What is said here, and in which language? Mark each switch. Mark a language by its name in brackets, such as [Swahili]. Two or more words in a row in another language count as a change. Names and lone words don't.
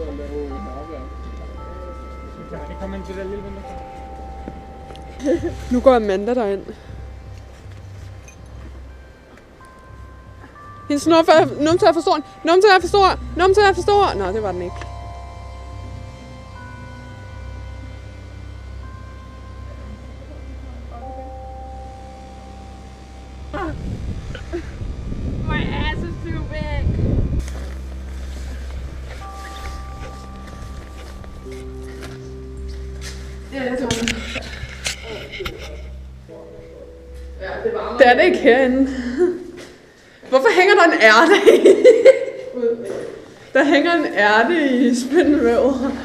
[Danish] Kan man ikke komme ind til det der lille vindue? Nu går Amanda derind. Hendes numse er for stor. Numse er for stor. Nå, det var den ikke. [English] My ass is too big. [Danish] Det er det ikke herinde. Hvorfor hænger der en ærte i? Der hænger en ærte i spindelvævet.